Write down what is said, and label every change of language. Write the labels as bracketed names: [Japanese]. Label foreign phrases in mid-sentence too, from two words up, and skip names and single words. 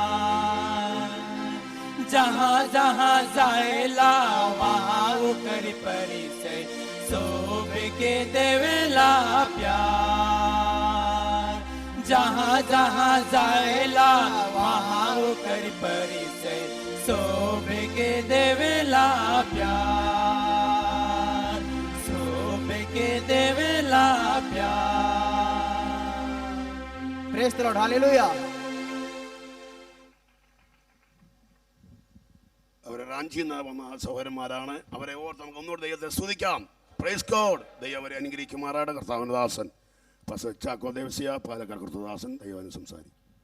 [Bhojpuri] जहाँ जहाँ जाएला वहाँ होकर परिचय शोभे के देवेला प्यार जहाँ जहाँ जाएला वहाँ होकर परिचय शोभे के देवेला प्यार शोभे के देवेला प्यार [English] Praise the Lord Hallelujah [Malayalam] അവരെ റാഞ്ചിയിൽ നിന്ന് വന്ന സഹോദരന്മാരാണ്. അവരെ ഓർത്ത് നമുക്ക് ഒന്നുകൂടെ ദൈവത്തെ സ്തുതിക്കാം. [English] Praise God. [Malayalam] ദൈവം അവരെ അനുഗ്രഹിക്കുമാറാണ്. കർത്താവിന്റെ ദാസൻ പാസ്റ്റർ ചാക്കോ ദേവസ്യ പാലക്കാട് കർത്തദാസൻ ദൈവം സംസാരിക്കും.